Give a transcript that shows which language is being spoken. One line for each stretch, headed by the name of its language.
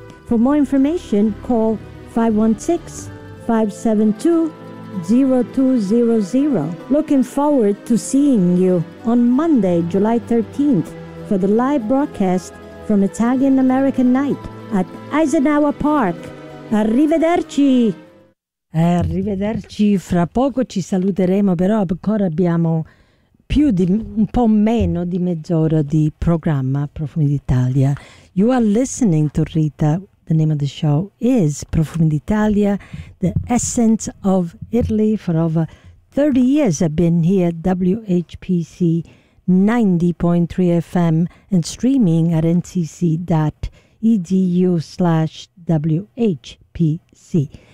English: For more information, call 516-572-0200. Looking forward to seeing you on Monday, July 13th, for the live broadcast from Italian American Night at Eisenhower Park.
Italian: Arrivederci! Arrivederci, fra poco ci saluteremo, però ancora abbiamo più di un po' meno di mezz'ora di programma Profumi d'Italia.
English: You are listening to Rita. The name of the show is Profumi d'Italia, the essence of Italy. For over 30 years I've been here at WHPC 90.3 FM and streaming at ncc.edu/WHPC.